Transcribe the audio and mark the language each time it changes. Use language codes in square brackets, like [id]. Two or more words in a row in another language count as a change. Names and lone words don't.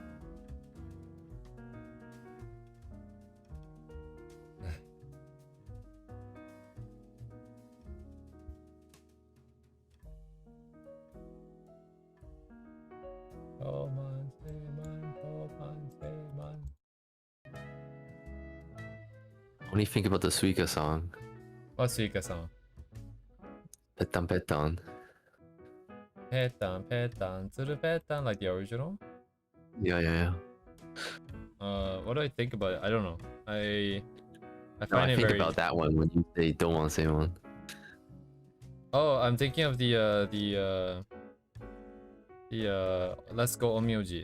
[en] Oh man, say man, oh man, say man. What do you think about the Suika song? What's Suika song? Petan Petan. [ja] Petan, petan, tsuru petan, [en] like the original? Yeah. What do I think about it? I don't know. I No, find I it think very... about that one when you say don't want to say one. Oh, I'm thinking of the Let's Go Omyoji.